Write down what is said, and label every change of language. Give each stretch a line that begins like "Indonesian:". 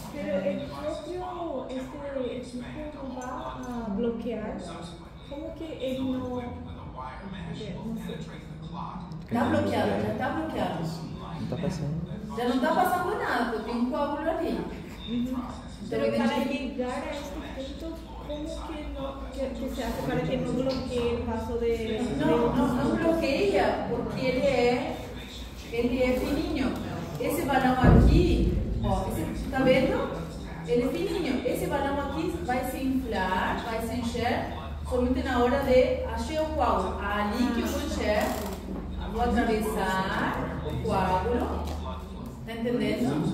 Spanish: Pero el propio equipo va a bloquear,
Portuguese: como que ele não Está bloqueado, já está bloqueado. Não está passando. Já não está passando nada, porque tem um coágulo ali.
Spanish: Pero para llegar a este punto, ¿cómo que se hace para que no bloquee el paso de...?
Portuguese: Não bloqueia, porque ele é fininho. Esse balão aqui, ó, tá vendo? Ele é fininho. Esse balão aqui vai se inflar, vai se encher somente na hora de achar o coágulo. Ali que eu vou encher, vou atravessar o coágulo, tá entendendo?